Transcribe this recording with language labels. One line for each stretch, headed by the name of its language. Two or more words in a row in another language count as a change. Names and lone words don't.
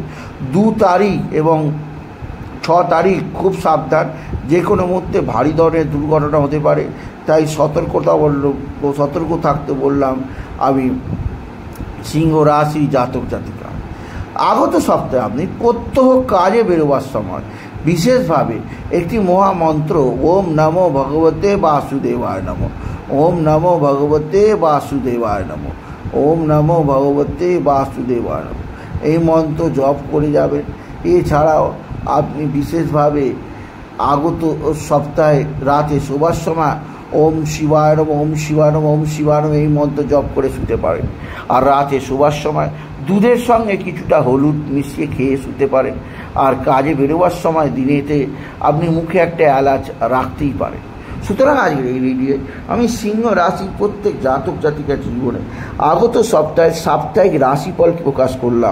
Bangla: 2 তারিখ এবং 6 তারিখ খুব সাবধান, যে কোনো মুহূর্তে ভারী ধরনের দুর্ঘটনা হতে পারে। তাই সতর্ক থাকতে বললাম আমি সিংহ রাশি জাতক জাতিকা। আগত সপ্তাহে আপনি প্রত্যহ কাজে বেরোবার সময় বিশেষভাবে একটি মহামন্ত্র
Sanskrit: ওম নমো ভগবতে বাসুদেবায় নমঃ, ওম নমো ভগবতে বাসুদেবায় নমঃ, ওম নমো ভগবতে বাসুদেবায় নমঃ
Bangla: এই মন্ত্র জপ করে যাবেন। এছাড়াও আপনি বিশেষভাবে আগত সপ্তাহে রাতে শোবার সময়
Sanskrit: ওম শিবায় নমঃ, ওম শিবায় নমঃ, ওম শিবায় নমঃ
Bangla: এই মন্ত্র জপ করে শুতে পারেন। আর রাতে শোবার সময় দুধের সঙ্গে কিছুটা হলুদ মিশিয়ে খেয়ে শুতে পারেন। আর কাজে বেরোবার সময় দিনেতে আপনি মুখে একটা এলাচ রাখতেই পারেন। সুতরাং আজকের এই ভিডিওয়ে আমি সিংহ রাশির প্রত্যেক জাতক জাতিকার জীবনে আগত সপ্তাহে সাপ্তাহিক রাশিফল প্রকাশ করলাম।